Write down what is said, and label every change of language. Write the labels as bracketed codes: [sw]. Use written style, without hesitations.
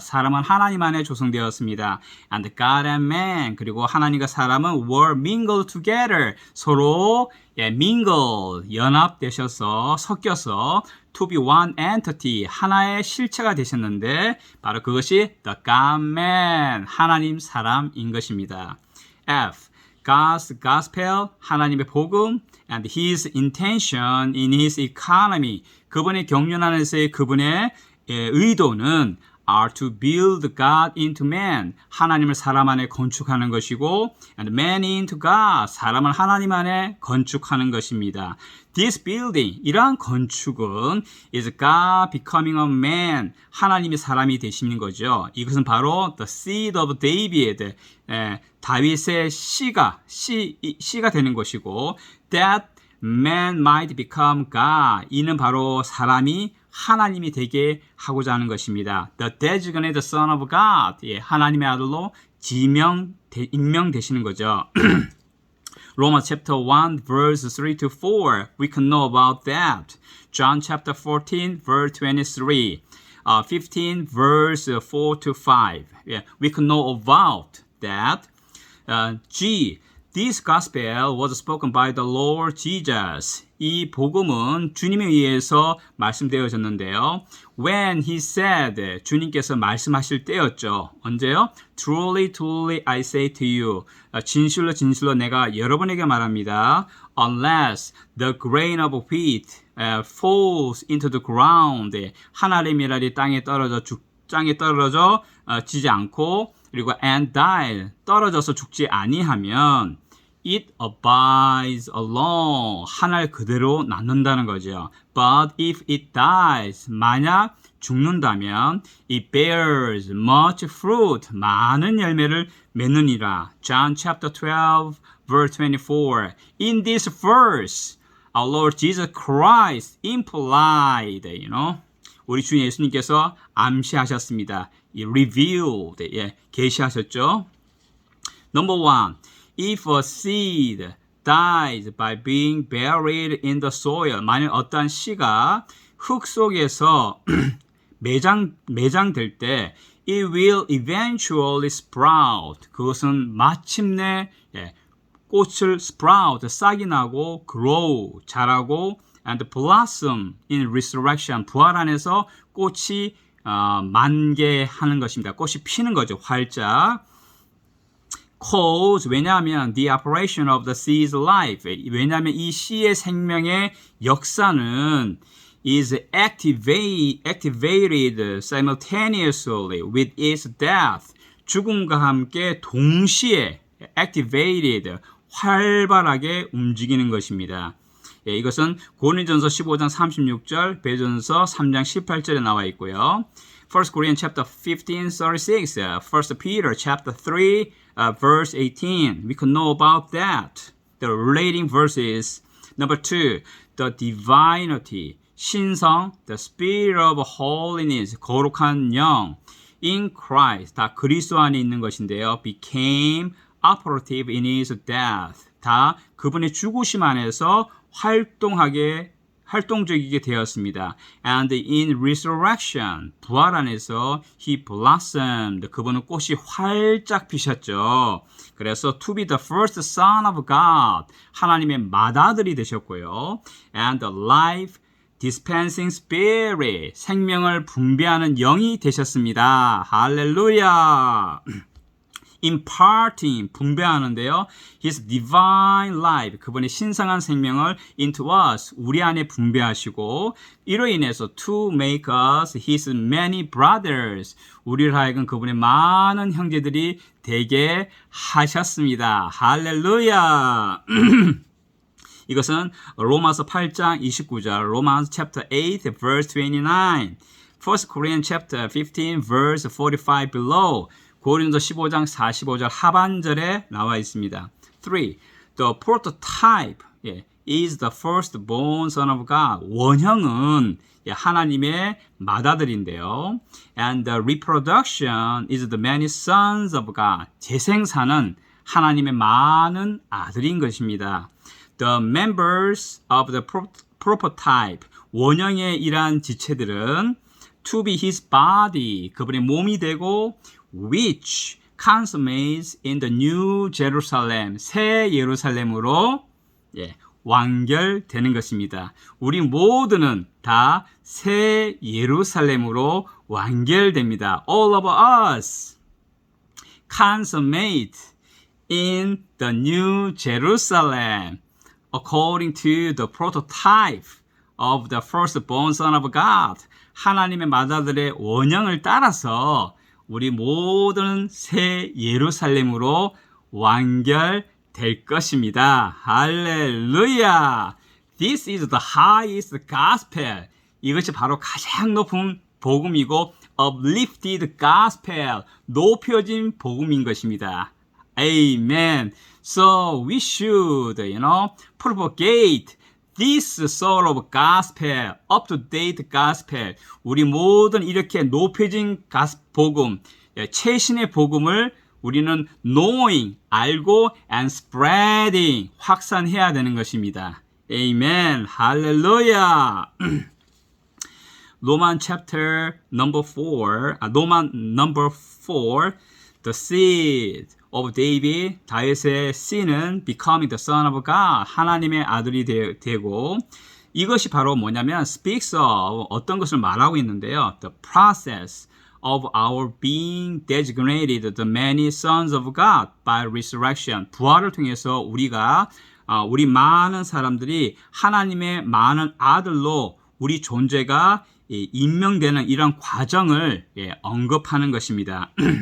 [ko] 사람은 하나님 안에 조성되었습니다. [en] And God and man, [ko] 그리고 하나님과 사람은 [en] were mingled together. [ko] 서로 mingle, 연합되셔서 섞여서 [en] to be one entity, [ko] 하나의 실체가 되셨는데 바로 그것이 [en] the God-man, [ko] 하나님 사람인 것입니다. [en] F. God's gospel, [ko] 하나님의 복음, [en] and his intention in his economy, [ko] 그분의 경륜 안에서의 그분의 의도는 [en] are to build God into man, [ko] 하나님을 사람 안에 건축하는 것이고 [en] and man into God, [ko] 사람을 하나님 안에 건축하는 것입니다. [en] This building, [ko] 이러한 건축은 [en] is God becoming a man, [ko] 하나님이 사람이 되시는 거죠. 이것은 바로 [en] the seed of David, [ko] 다윗의 씨가 되는 것이고 [en] that man might become God, [ko] 이는 바로 사람이 하나님이 되게 하고자 하는 것입니다. [en] The designated son of God, [ko] 하나님의 아들로 임명되시는 거죠. [en] Romans chapter 1 verse 3 to 4, we can know about that. John chapter 14 verse 23, 15 verse 4 to 5, we can know about that. G. This gospel was spoken by the Lord Jesus. [ko] 이 복음은 주님에 의해서 말씀되어졌는데요. [en] When he said, [ko] 주님께서 말씀하실 때였죠. 언제요? [en] Truly, truly, I say to you. [ko] 진실로, 진실로 내가 여러분에게 말합니다. [en] Unless the grain of wheat falls into the ground. [ko] 하나의 미랄이 땅에 떨어져 지지 않고 그리고 [en] and die, [ko] 떨어져서 죽지 아니하면 [en] it abides alone, [ko] 한 알 그대로 남는다는 거죠. [en] But if it dies, [ko] 만약 죽는다면 [en] it bears much fruit, [ko] 많은 열매를 맺느니라. [en] John chapter 12 verse 24. In this verse, our Lord Jesus Christ implied, [ko] 우리 주 예수님께서 암시하셨습니다. [en] revealed, [ko] 계시하셨죠. [en] Number 1. If a seed dies by being buried in the soil, [ko] 만약 어떠한 씨가 흙 속에서 매장될 때 [en] it will eventually sprout. [ko] 그것은 마침내 꽃을 sprout, 싹이 나고 grow, 자라고 [en] and blossom in resurrection, [ko] 부활 안에서 꽃이 만개하는 것입니다. 꽃이 피는 거죠. 활짝. [en] Cause, 왜냐하면 the operation of the seed's life, [ko] 왜냐하면 이 씨의 생명의 역사는 [en] is activated simultaneously with its death. [ko] 죽음과 함께 동시에 activated, 활발하게 움직이는 것입니다. 예, 이것은 고린도전서 15장 36절, 베드로전서 3장 18절에 나와 있고요. [en] 1 Corinthians chapter 15, 36, 1 Peter chapter 3, verse 18. We can know about that. The relating verses. Number 2, the divinity, 신성, the spirit of holiness, [ko] 거룩한 영, [en] in Christ, [ko] 다 그리스도 안에 있는 것인데요. [en] became operative in his death. [ko] 다 그분의 죽으심 안에서 활동적이게 되었습니다. [en] And in resurrection, [ko] 부활 안에서 [en] he blossomed. [ko] 그분은 꽃이 활짝 피셨죠. [en] 그래서 to be the first son of God, [ko] 하나님의 맏아들이 되셨고요. [en] And the life dispensing spirit, [ko] 생명을 분배하는 영이 되셨습니다. [en] 할렐루야. [ko] imparting, 분배하는데요. [en] His divine life, [ko] 그분의 신성한 생명을 [en] into us, [ko] 우리 안에 분배하시고 이로 인해서 [en] to make us his many brothers, [ko] 우리를 하여금 그분의 많은 형제들이 되게 하셨습니다. 할렐루야. 이것은 로마서 8장 29절, 로마서 [en] chapter 8 verse 29, 1 Corinthians chapter 15 verse 45 below, [ko] 고린도 15장 45절 하반절에 나와 있습니다. [en] 3. The prototype is the firstborn son of God. [ko] 원형은 하나님의 맏아들인데요. [en] And the reproduction is the many sons of God. [ko] 재생산은 하나님의 많은 아들인 것입니다. [en] The members of the prototype, [ko] 원형의 이러한 지체들은 [en] to be his body, [ko] 그분의 몸이 되고 [en] which consummates in the new Jerusalem, [ko] 새 예루살렘으로 완결되는 것입니다. 우리 모두는 다 새 예루살렘으로 완결됩니다. [en] All of us consummate in the new Jerusalem according to the prototype of the firstborn son of God. [ko] 하나님의 맏아들의 원형을 따라서 우리 모든 새 예루살렘으로 완결될 것입니다. 할렐루야! [en] This is the highest gospel. [ko] 이것이 바로 가장 높은 복음이고 [en] uplifted gospel, [ko] 높여진 복음인 것입니다. [en] Amen. So we should, propagate this sort of gospel, up-to-date gospel. [ko] 우리 모든 이렇게 높여진 복음, 최신의 복음을 우리는 knowing, 알고 [en] and spreading, [ko] 확산해야 되는 것입니다. Amen. 할렐루야. [en] Roman chapter number 4, Roman number 4, the seed of David, [ko] 다윗의 씨는 [en] becoming the son of God, [ko] 하나님의 아들이 되고, 이것이 바로 뭐냐면 [en] speaks of [ko] 어떤 것을 말하고 있는데요. [en] The process of our being designated the many sons of God by resurrection. [ko] 부활을 통해서 우리 많은 사람들이 하나님의 많은 아들로 우리 존재가 임명되는 이런 과정을 언급하는 것입니다.